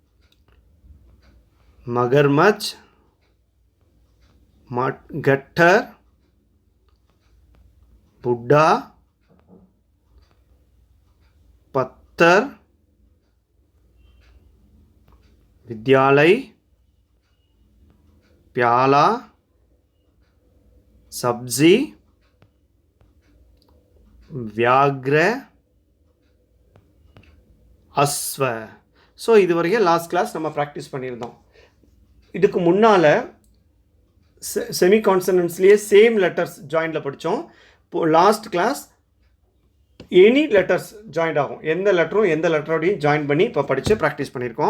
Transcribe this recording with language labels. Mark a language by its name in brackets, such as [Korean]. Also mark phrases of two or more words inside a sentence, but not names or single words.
[Hindi] मगरमच्छ, कट्टर, बुड्ढा, पत्थर, विद्यालय, प्याला, सब्जी, व्याघ्र, अश्व. [Tamil] ஸோ இது வரைக்கும் [English] last class [Tamil] நம்ம ப்ராக்டிஸ் பண்ணியிருந்தோம். இதுக்கு முன்னால் [English] semi consonants same letters joint [Tamil] படித்தோம். இப்போது [English] last class any letters joint [Tamil] ஆகும். எந்த லெட்டரும் எந்த லெட்டரோடையும் ஜாயின் பண்ணி இப்போ படித்து ப்ராக்டிஸ் பண்ணியிருக்கோம்.